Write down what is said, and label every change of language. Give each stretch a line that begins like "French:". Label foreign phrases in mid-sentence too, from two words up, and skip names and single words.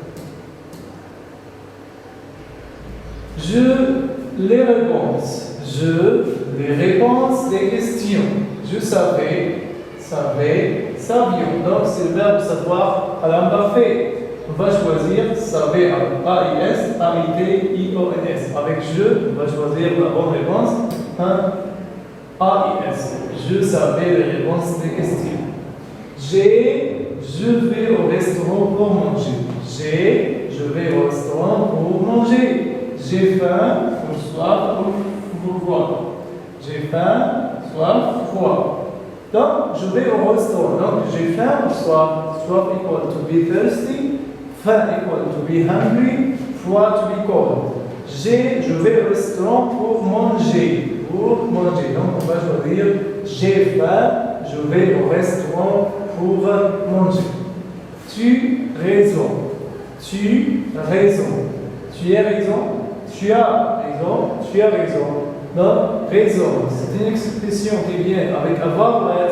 French: Les réponses des questions. Je savais, savions. Donc, c'est le verbe savoir à l'imparfait. On va choisir savait avec A-I-S, A-I-T, I-O-N-S. Avec je, on va choisir la bonne réponse. A-I-S. Je savais les réponses des questions. Je vais au restaurant pour manger. Je vais au restaurant pour manger. J'ai faim, soif, pour boire. J'ai faim, soif, froid. Donc, je vais au restaurant. Donc, j'ai faim, soif.
English: Soif equal to be thirsty. Faim equal to be hungry. Froid to be cold.
French: Je vais au restaurant pour manger. Donc, on va choisir j'ai faim, je vais au restaurant pour manger. Tu as raison. Tu as raison. Donc, raison, c'est une expression qui vient avec avoir ou être.